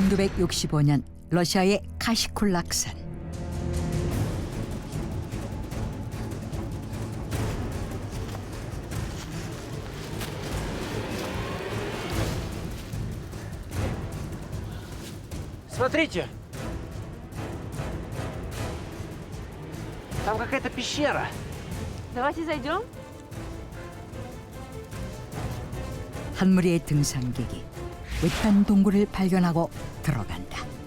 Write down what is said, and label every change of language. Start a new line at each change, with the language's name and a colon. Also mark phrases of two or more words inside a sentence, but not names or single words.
Korean: 1965년 러시아의 카시쿨락산.
Russian: Смотрите. Там какая-то пещера. Давайте зайдем.
Korean: 한 무리의 등산객이 외딴 동굴을 발견하고 들어간다.